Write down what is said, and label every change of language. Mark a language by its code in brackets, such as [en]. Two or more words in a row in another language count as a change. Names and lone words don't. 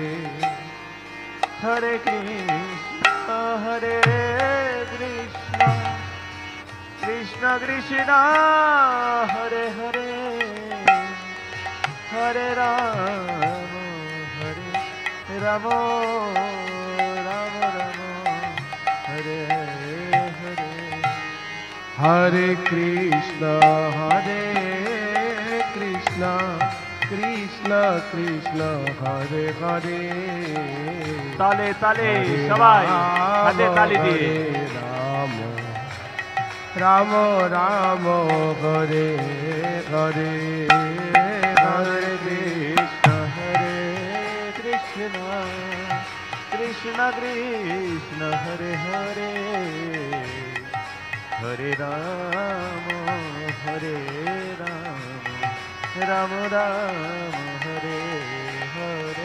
[sa] हरे कृष्ण हरे कृष्ण कृष्ण कृष्ण हरे हरे हरे राम हरे राम राम राम हरे हरे हरे कृष्ण कृष्ण कृष्ण हरे हरे [bn] তালে তালে সবাই হাতে তালি দিয়ে [sa] राम राम हरे हरे हरे कृष्ण हरे कृष्ण कृष्ण कृष्ण हरे हरे हरे राम हरे राम राम राम हरे हरे